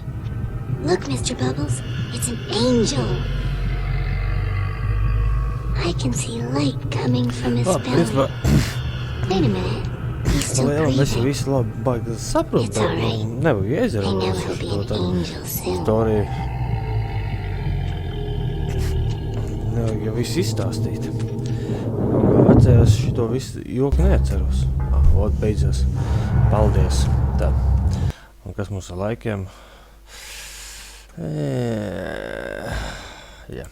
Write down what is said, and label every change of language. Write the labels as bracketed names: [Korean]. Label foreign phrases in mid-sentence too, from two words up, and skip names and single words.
[English] Look, Mr. Bubbles, it's an angel. I can see light coming from his belly. Wait a minute. He's still breathing. It's all right. I know he'll be an angel soon. [Latvian] Jau viss izstāstīt. Kā atceros, šito visu joku neatceros. Vot beidzās. Paldies. Tā. Un kas mums ar laikiem? Jā.